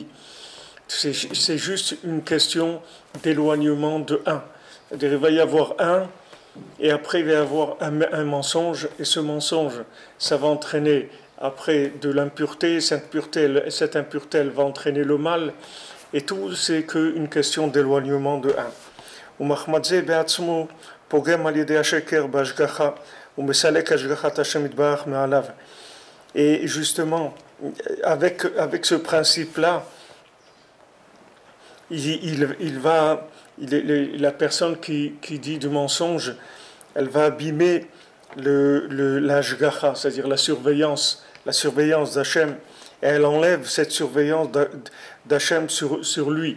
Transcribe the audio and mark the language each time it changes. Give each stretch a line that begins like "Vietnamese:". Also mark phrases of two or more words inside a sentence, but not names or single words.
French: C'est juste une question d'éloignement de un. C'est-à-dire il va y avoir un, et après il va y avoir un mensonge, et ce mensonge, ça va entraîner après de l'impureté, cette impureté elle va entraîner le mal, Et tout, c'est qu'une question d'éloignement de un.
Hebrew: ומחמד זה בעצמו פוגם על ידי השקר בהשגחה ומסלק השגחת השם יתברך מעליו.
French: Et justement, avec ce principe-là, la personne qui dit du mensonge, elle va abîmer l'ashgacha, c'est-à-dire la surveillance d'Hachem, et elle enlève cette surveillance d'Hachem sur lui.